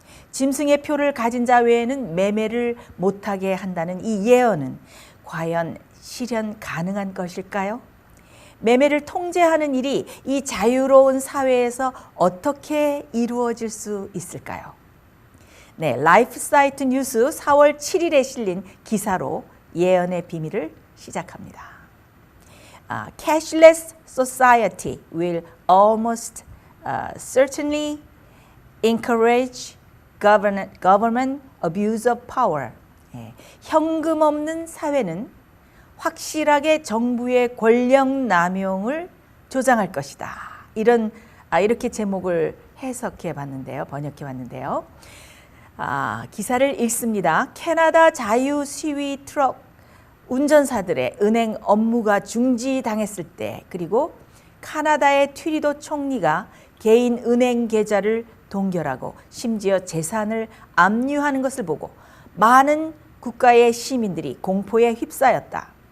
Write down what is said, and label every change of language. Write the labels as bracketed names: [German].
[Korean] 짐승의 표를 가진 자 외에는 매매를 못하게 한다는 이 예언은 과연 실현 가능한 것일까요? 매매를 통제하는 일이 이 자유로운 사회에서 어떻게 이루어질 수 있을까요? 네, 라이프 사이트 뉴스 4월 7일에 실린 기사로 예언의 비밀을 시작합니다. [English] Cashless society will almost certainly encourage government abuse of power. [Korean] 현금 없는 사회는 확실하게 정부의 권력 남용을 조장할 것이다. 이렇게 제목을 해석해 봤는데요. 번역해 봤는데요. 기사를 읽습니다. 캐나다 자유 시위 트럭 운전사들의 은행 업무가 중지당했을 때, 그리고 카나다의 트리도 총리가 개인 은행 계좌를 동결하고 심지어 재산을 압류하는 것을 보고 많은 국가의 시민들이 공포에 휩싸였다.